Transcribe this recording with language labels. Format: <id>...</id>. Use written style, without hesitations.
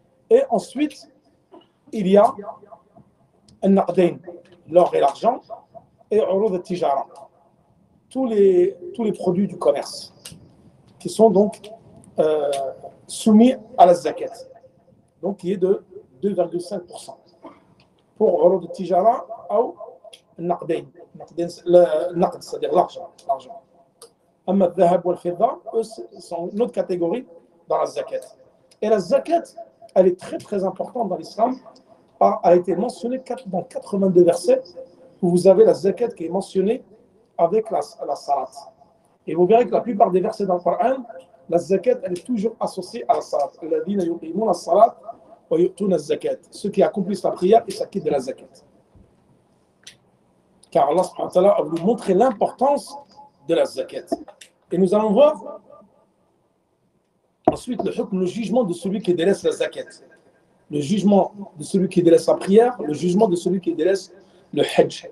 <fr>Et ensuite, il y a al-naqdain, l'or et l'argent, et urud al-tijara, tous les produits du commerce, qui sont donc soumis à la zakat, donc qui est de 2,5%.</fr> <ar>pour عروض التجارة أو النقدين النقد</ar> <fr>c'est-à-dire l'argent.</fr> <ar>أما الذهب والفضة,</ar> <fr>eux, sont une autre catégorie dans la zakat. Et la zakat, elle est très très importante dans l'islam. A été mentionnée dans 82 versets où vous avez la zakat qui est mentionnée avec la salat. Et vous verrez que la plupart des versets dans le Coran, la zakat, elle est toujours associée à la salat.</fr> <ar>الذين يقيمون الصلاة ويؤتون الزكاة.</ar> <fr>Ceux qui accomplissent la prière et s'acquittent de la zakat. Car Allah subhanahu wa ta'ala a voulu montrer l'importance de la zakat. Et nous allons voir ensuite le jugement de celui qui délaisse la zakat. Le jugement de celui qui délaisse la prière, le jugement de celui qui délaisse le hajj.</fr>